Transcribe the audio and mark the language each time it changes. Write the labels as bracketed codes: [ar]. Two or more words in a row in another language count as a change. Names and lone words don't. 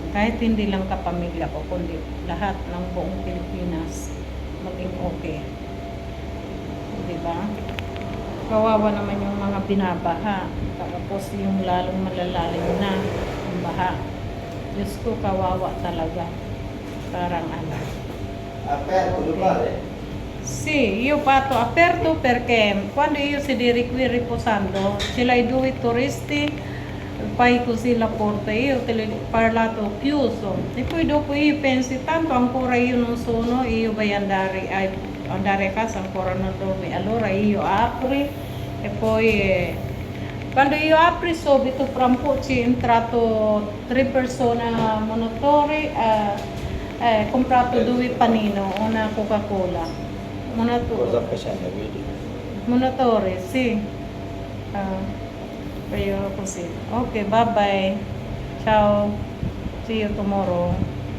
[tl] Kahit hindi lang kapamilya ko, kundi lahat ng buong Pilipinas maging okay. Diba? Kawawa naman yung mga binabaha. Tapos yung lalong malalalim na ang baha. Diyos ko, kawawa talaga. Parang [it] Aperto, okay. Sì, io parto aperto perché quando io si riposando, ce l'hai 2 turisti, fai così la porta, io te l'ho parlato chiuso. E poi dopo io pensi, tanto ancora io non sono, io voglio andare a casa, ancora non dormi. Allora io apri e poi quando io apri subito, fra un po' ci è entrato 3 persone monitori, comprato 2 panino, una Coca-Cola. Cosa facendo video? Monatore, sì. Kaya così. [en] Okay, bye-bye. Ciao. See you tomorrow.